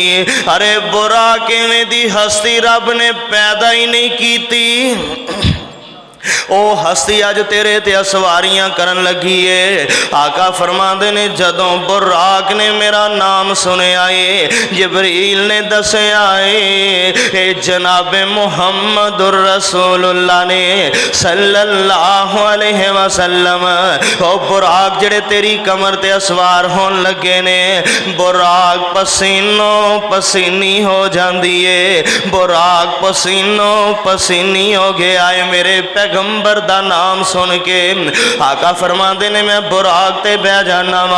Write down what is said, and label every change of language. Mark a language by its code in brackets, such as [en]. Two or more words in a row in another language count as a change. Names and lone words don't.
[pa] ارے براق ایویں دی ہستی رب نے پیدا ہی نہیں کیتی. او ہستی اج تیرے تے سواریاں کرن لگی ہے. آقا فرماتے نے جدوں براق نے میرا نام سنیا ہے، جبریل نے دسیا ہے جنابے [ar] محمد رسول الله [pa] نے [ar] صلى الله عليه وسلم, [pa] او براق جیڑے تیری کمر تے سوار ہون لگے نے، براق پسینو پسینی ہو جاتی ہے. براق پسینو پسینی ہو گیا ہے. میرے پیغمبر دا نام سن کے آقا فرماتے نے میں براق تے بہ جانا وا.